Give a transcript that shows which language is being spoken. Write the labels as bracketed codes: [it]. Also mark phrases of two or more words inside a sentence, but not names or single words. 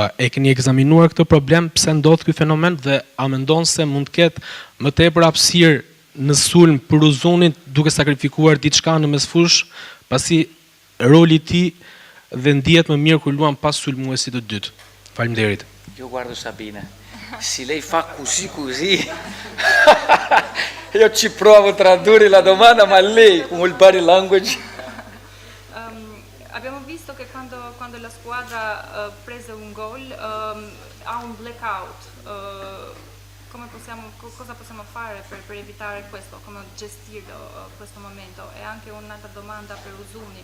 [sq] E keni ekzaminuar këtë problem, pse ndodh ky fenomen dhe a mendon se mund të ketë më tepër hapësirë në sulm për Uzunin duke sakrifikuar diçka në mesfush, pasi roli i tij dhe ndihet më mirë kur luan pas sulmuesit të dytë. Faleminderit. [it] Io guardo Sabina. Se lei fa così, io ci provo a tradurre la domanda, ma lei, con il [en] body language... [it] Abbiamo visto che quando la squadra prese un gol ha un blackout. Cosa possiamo fare per evitare questo? Come gestirlo questo momento? E anche un'altra domanda per Uzuni.